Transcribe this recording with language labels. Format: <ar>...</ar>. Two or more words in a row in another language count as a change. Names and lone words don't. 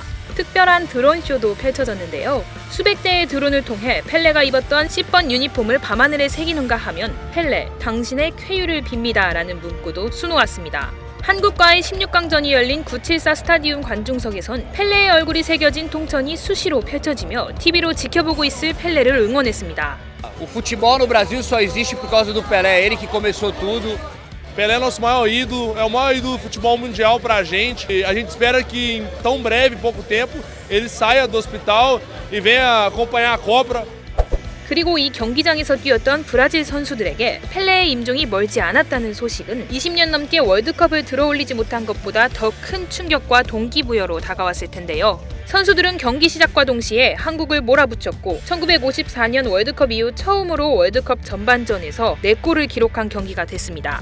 <ko>특별한 드론쇼도 펼쳐졌는데요. 수백 대의 드론을 통해 펠레가 입었던 10번 유니폼을 밤하늘에 새기는가 하면 펠레, 당신의 쾌유를 빕니다 라는 문구도 수놓았습니다. 한국과의 16강전이 열린 974 스타디움 관중석에선 펠레의 얼굴이 새겨진 통천이 수시로 펼쳐지며 TV로 지켜보고 있을 펠레를 응원했습니다.</ko> <pt>O futebol no Brasil só existe por causa do Pelé, ele que começou tudo. Pelé é nosso maior ídolo, é o maior ídolo do futebol mundial pra gente. A gente espera que em tão breve, pouco tempo, ele saia do hospital e venha acompanhar a Copa.</pt> <ko>그리고 이 경기장에서 뛰었던 브라질 선수들에게 펠레의 임종이 멀지 않았다는 소식은 20년 넘게 월드컵을 들어올리지 못한 것보다 더 큰 충격과 동기부여로 다가왔을 텐데요. 선수들은 경기 시작과 동시에 한국을 몰아붙였고 1954년 월드컵 이후 처음으로 월드컵 전반전에서 4골을 기록한 경기가 됐습니다.</ko>